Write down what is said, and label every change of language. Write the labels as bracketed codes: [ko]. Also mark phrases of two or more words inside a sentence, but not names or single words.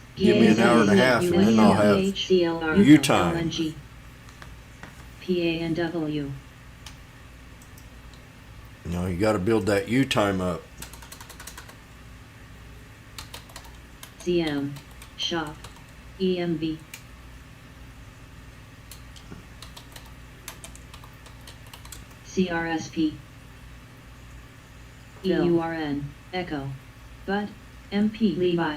[en] Give me an hour and a half, and then I'll have you time. PANW. You know, you got to build that you time up. CM. Shop. EMV. CRSP. EURN. Echo. Bud. MP. Levi.